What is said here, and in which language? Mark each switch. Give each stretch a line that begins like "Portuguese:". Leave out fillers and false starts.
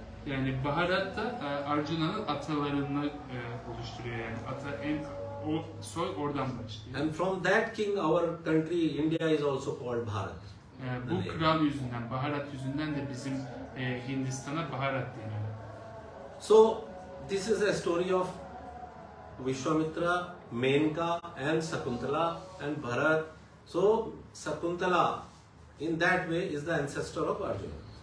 Turkish: Yani Baharat da Arjuna'nın atalarını oluşturuyor yani. O soy oradan başlıyor.
English: And from that king our country India is also called Bharat.
Turkish: Bu kral yüzünden, Baharat yüzünden de bizim Hindistan'a Baharat deniyor.
English: So this is a story of Vishwamitra, Menka and Sakuntala and Bharat. So Sakuntala in that way is the ancestor of Arjuna.